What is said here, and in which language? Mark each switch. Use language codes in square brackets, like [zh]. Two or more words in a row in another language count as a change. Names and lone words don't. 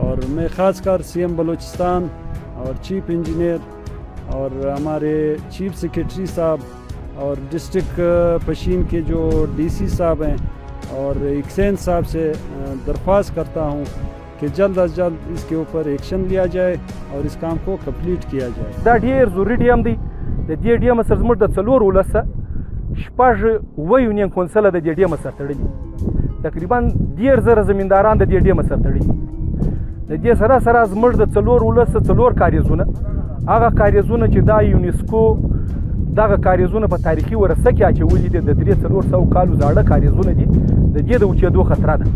[ur] اور میں خاص کر سی ایم بلوچستان اور [en] chief engineer [ur] اور ہمارے [en] chief secretary [ur] صاحب اور ڈسٹرکٹ پشین کے جو ڈی سی صاحب ہیں اور ایکسین صاحب سے درخواست کرتا ہوں کہ جلد از جلد اس کے اوپر ایکشن لیا جائے اور اس کام کو کمپلیٹ کیا جائے۔ [ps] دا ډیر ضروری ډیم دی، د دې ډیم سره زموږ د څلور ولسه شپږ اوه [en] union council [ps] د دې ډیم سره تړلي، تقریبا 10,000 زمینداران د دې ډیم سره تړلي. د دې سره سره زموږ د څلور ولسه څلور کاریزونه، هغه کاریزونه چې دا یونیسکو دغه کاریزونه په تاریخي ورثه کې اچولي دي، د 300 کالو زاړه کاریزونه دي، د دې د اوچېدو خطره ده.